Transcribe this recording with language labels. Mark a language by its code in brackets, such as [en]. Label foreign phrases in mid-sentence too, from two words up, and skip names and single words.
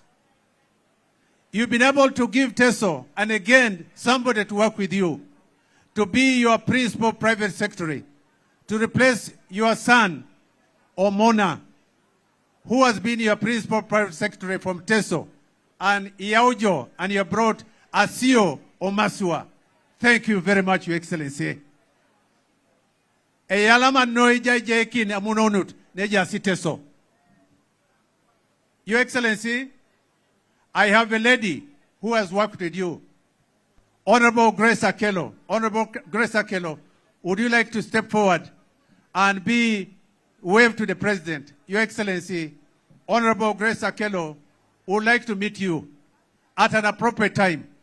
[en] You've been able to give TESO, and again, somebody to work with you, to be your principal private secretary, to replace your son, Omona, who has been your principal private secretary from TESO, and Iaujo, and you brought Asio Omasua. Thank you very much, Your Excellency. [teo] Eyalama noija jekin amunonut neja siteso. [en] Your Excellency, I have a lady who has worked with you, Honorable Grace Akello. Honorable Grace Akello, would you like to step forward and wave to the President? Your Excellency, Honorable Grace Akello would like to meet you at an appropriate time.